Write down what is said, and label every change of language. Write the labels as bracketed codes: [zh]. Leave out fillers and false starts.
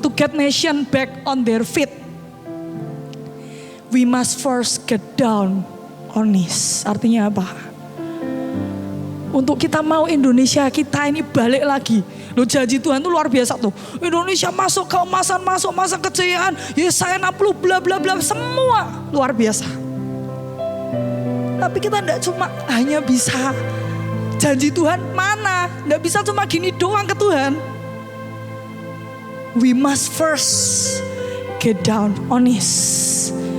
[en] To get nation back on their feet, we must first get down on knees. [id] Artinya apa? Untuk kita mau Indonesia kita ini balik lagi. Loh, janji Tuhan itu luar biasa tuh. Indonesia masuk keemasan, masuk masa kejayaan. Yesaya 60 bla bla bla, semua luar biasa. Tapi kita tidak cuma hanya bisa janji Tuhan mana. Tidak bisa cuma gini doang ke Tuhan. [en] We must first get down on knees.